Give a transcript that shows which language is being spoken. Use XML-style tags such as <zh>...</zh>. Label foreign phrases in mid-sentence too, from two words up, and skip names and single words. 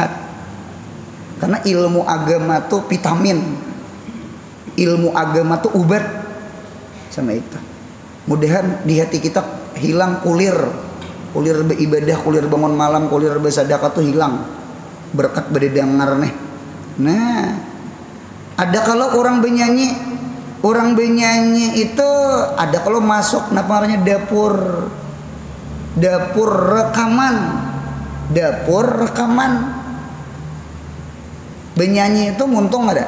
<id>Karena ilmu agama tuh vitamin, ilmu agama tuh obat sama itu. Mudahan di hati kita hilang kulir beribadah, kulir bangun malam, kulir bersedekah tuh hilang berkat berdengar nih. Nah, ada kalau orang bernyanyi. Orang bernyanyi itu ada kalau masuk namanya dapur rekaman bernyanyi itu muntung ada.</id>